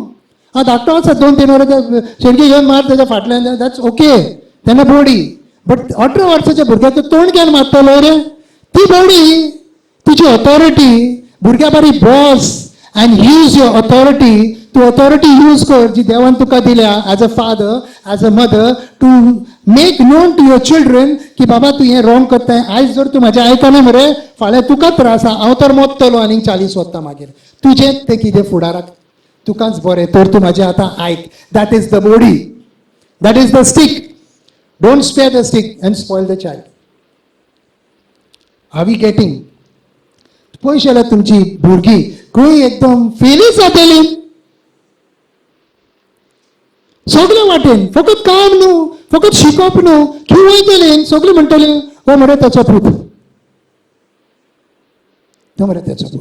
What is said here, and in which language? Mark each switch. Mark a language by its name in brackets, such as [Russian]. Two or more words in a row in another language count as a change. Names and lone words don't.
[Konkani] हांव धाकटो आसा 2-3 वरां शेणकी घेवन मार तेच्या फाटल्यान, [English] that's okay, [Konkani] तेन्ना बॉडी. बट 18 वर्साच्या भुरग्याक तूं तोणक्यान मारतलो रे. ती बॉडी तुजी ऑथॉरिटी. भुरग्या बरी [English] boss and use your authority. [Konkani] तूं ऑथॉरिटी यूज कर जी देवान तुका दिल्या [English] as a father, as a mother, to make known to your children [Konkani] की बाबा तूं हें रॉंग करताय. आयज जर तूं म्हाजें आयकना मरे फाल्यां तुका त्रास आसा, हांव तर मोत्तलो आनीक 40 वत्ता मागीर. तुजेंच तें कितें फुडाराक तुकाच बरें, तर तूं म्हाजें आतां आयक. [English] that is the body, that is the stick. Don't spare the stick and spoil the child. Are we getting? [Konkani] पळय जाल्यार तुमची भुरगीं खंय एकदम फेली जातली सगळे वाटेन. फकत काम न्हू, फकत शिकप न्हू, खंय वयतले सगळे म्हणटले हो मरे तेचो पूत, तो मरे तेचो पूत.